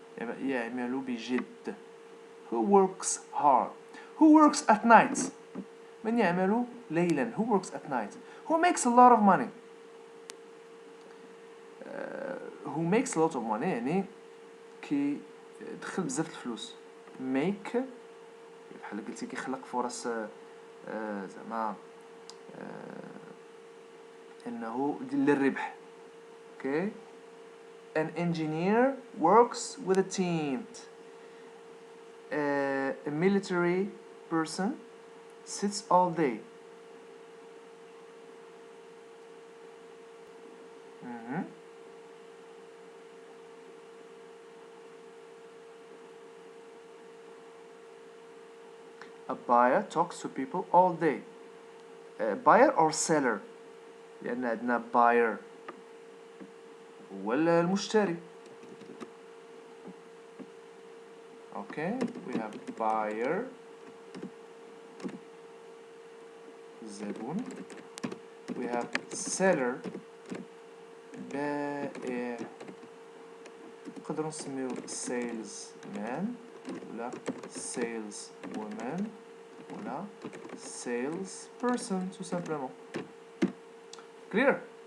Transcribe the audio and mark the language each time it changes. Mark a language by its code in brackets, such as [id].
[ar] يعمل بجد. [en] Who works hard? Who works at night? [ar] من يعمل ليلا. [en] Who works at night? Who makes a lot of money? Who makes a lot of money [ar] يعني كي دخل بزاف الفلوس. make بحال قلتي كيخلق فرص زعما انه للربح. [en] Okay? An engineer works with a team. A military person sits all day. A buyer talks to people all day. Buyer or seller? [ar] لأن عندنا buyer هو المشتري. [en] Okay, we have buyer زبون. We have seller بائع. [ar] نقدروا نسميو [en] salesman ولا sales woman ولا sales person [fr] tout simplement. [en] Clear?